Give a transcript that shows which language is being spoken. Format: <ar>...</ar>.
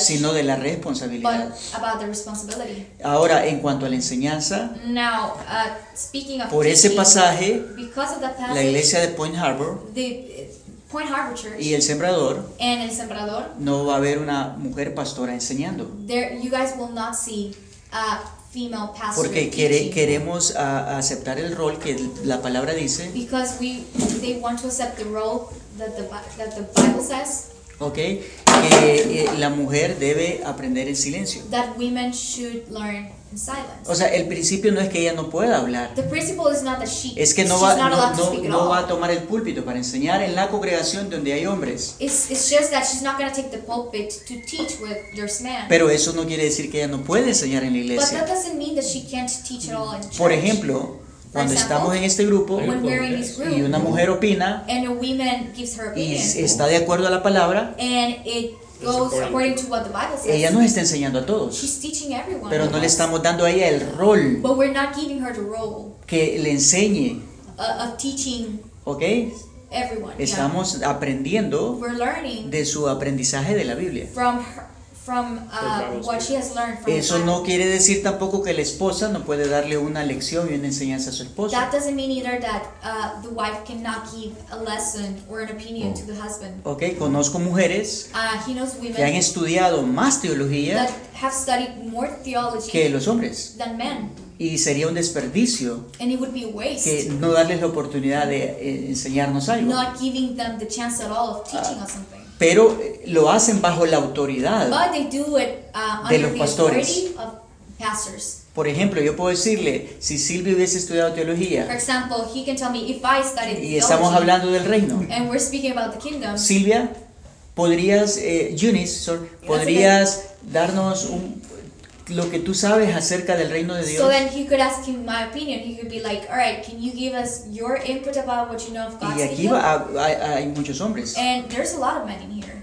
<es>sino de la responsabilidad.</es> <en>But about the responsibility.</en> <es>Ahora, en cuanto a la enseñanza.</es> <en>Now, speaking of</en> <es>por</es> <en>teaching,</en> <es>ese pasaje,</es> <en>because of that passage,</en> <es>la iglesia de Point Harbor,</es> <en>the Point Harbor Church,</en> <es>y el sembrador,</es> <en>and</en> <es>el sembrador, no va a haber una mujer pastora enseñando.</es> <en>There, you guys will not see a female pastor.</en> <es>Porque queremos aceptar el rol que la palabra dice.</es> <en>Because they want to accept the role that the Bible says.</en> <es>Okay, que la mujer debe aprender en silencio.</es> <en>That women should learn in silence.</en> <es>O sea, el principio no es que ella no pueda hablar.</es> <en>The principle is not that she,</en> <es>es que no va a tomar el púlpito para enseñar en la congregación donde hay hombres.</es> <en>It's just that she's not going to take the pulpit to teach with there's men.</en> <es>Pero eso no quiere decir que ella no puede enseñar en la iglesia.</es> <en>But that doesn't mean that she can't teach at all in church.</en> <es>Por ejemplo, cuando</es> <en>example,</en> <es>estamos en este grupo</es> <en>group,</en> <es>y una mujer opina</es> <en>opinion,</en> <es>y está de acuerdo a la palabra,</es> <en>says,</en> <es>ella nos está enseñando a todos, pero no le estamos dando a ella el rol,</es> <en>but we're not giving her the role</en> <es>que le enseñe</es> <en>of teaching, okay? Everyone,</en> <es>estamos</es> <en>yeah.</en> <es>aprendiendo</es> <en>we're learning</en> <es>de su aprendizaje de la Biblia.</es> <en>From what she has learned from</en> <es>eso no quiere decir tampoco que la esposa no puede darle una lección y una enseñanza a su esposo.</es> <en>That doesn't mean either that the wife cannot give a lesson or an opinion to the husband.</en> <es>Okay, conozco mujeres</es> <en>he knows women</en> <es>que han estudiado más teología</es> <en>that have studied more theology</en> <es>que los hombres</es> <en>than men.</en> <es>Y sería un desperdicio</es> <en>and it would be a waste</en> <es>que no darles la oportunidad de enseñarnos algo.</es> <en>Not giving them the chance at all of teaching us something.</en> <es>Pero lo hacen bajo la autoridad de los pastores. Por ejemplo, yo puedo decirle, si Silvio hubiese estudiado teología,</es> <en>for example, he can tell me if I studied</en> <es>y estamos hablando del reino,</es> <en>and we're speaking about the kingdom,</en> <es>Silvia, podrías, Eunice, sorry, podrías darnos lo que tú sabes acerca del reino de Dios.</es> <en>So then he could ask him my opinion. He could be like, all right, can you give us your input about what you know of God's</en> <es>kingdom? Y aquí hay muchos hombres.</es> <en>And there's a lot of men in here.</en>